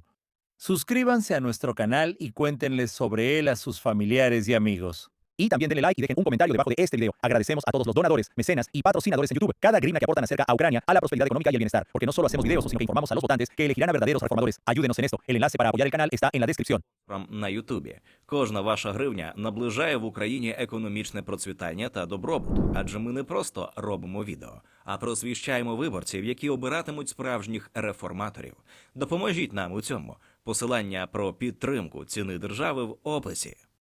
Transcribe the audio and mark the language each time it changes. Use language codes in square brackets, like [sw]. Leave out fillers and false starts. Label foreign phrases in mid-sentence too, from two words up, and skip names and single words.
[es] Suscríbanse a nuestro canal y cuéntenles sobre él a sus familiares y amigos. Y también denle like y dejen un comentario debajo de este video. Agradecemos a todos los donadores, mecenas y patrocinadores en YouTube. Cada grima que aportan acerca a Ucrania, a la prosperidad económica y el bienestar. Porque no solo hacemos videos, sino que informamos a los votantes que elegirán a verdaderos reformadores. Ayúdenos en esto. El enlace para apoyar el canal está en la descripción. [uk] На Ютубі. Кожна ваша гривня наближає в Україні економічне процвітання та добробут. Адже ми не просто робимо відео, а просвіщаємо виборців, які обиратимуть справжніх реформаторів. Допоможіть нам у цьому. Посилання про підтримку ціни держави в описі.